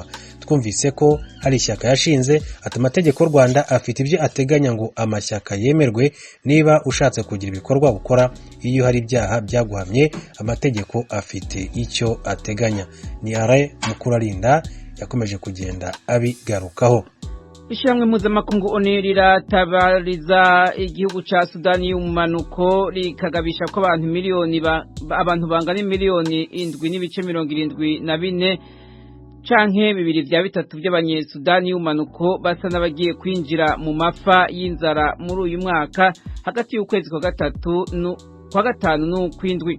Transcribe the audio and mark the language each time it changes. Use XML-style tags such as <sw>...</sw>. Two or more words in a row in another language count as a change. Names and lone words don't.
<rw>Twumvise ko hari ishyaka yashinze ati amategeko y'u Rwanda afite ibyo ateganya ngo amashyaka yemerwe. Niba ushatse kugira ibikorwa ukora iyo hari ibyaha byaguhamye amategeko afite icyo ateganya. Ni Alain Mukurarinda yakomeje kugenda abigarukaho.</rw> <rn>Ishyirahamwe mpuzamakungu ONU riratabariza igihugu ca Sudani y'umumanuko rikagabisha ko abantu bangana miliyoni 7.74 canke 2/3 by'abanyesudani y'umumanuko basa n'abagiye kwinjira mu mafa y'inzara muri uyu mwaka hagati y'ukwezi kwa gatanu n'ukwindwi.</rn>